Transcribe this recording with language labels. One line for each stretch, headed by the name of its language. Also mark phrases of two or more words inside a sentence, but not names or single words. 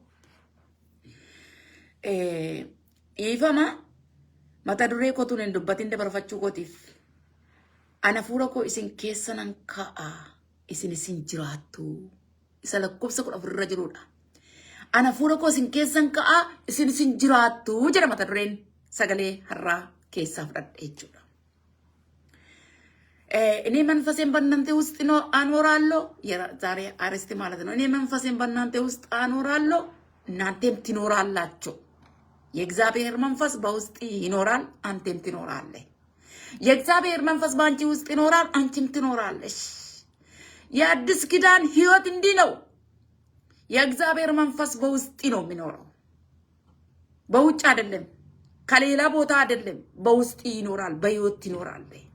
Oromo: ኢፈማ mata duree kotuun hin dubbatin dabarfachuu kootiif ana fuula koo isin keessanan ka'a isin jiraattu isa lakkoofsa 10 irra jirudha. Ana fuula koo isin keessan ka'a isin jiraattu jedha mata dureen sagalee har'aa keessaa fudhadhe jechuudha.
Amharic: እኔ መንፈሴን በእናንተ ውስጥ ነው አኖራለሁ ዛሬ አርስቲ ማለት ነው። እኔ መንፈሴን በእናንተ ውስጥ አኖራለሁ እናንተም ትኖራላችሁ። የእግዚአብሔር መንፈስ በውስጥ ይኖራል አንተም ትኖራለህ። የእግዚአብሔር መንፈስ ባንቺ ውስጥ ይኖራል አንቺም ትኖራለሽ። የአዲስ ኪዳን ህይወት እንዲህ ነው። የእግዚአብሔር መንፈስ በውስጥ ነው የሚኖረው በውጭ አይደለም ከሌላ ቦታ አይደለም በውስጥ ይኖራል በህይወት ይኖራል።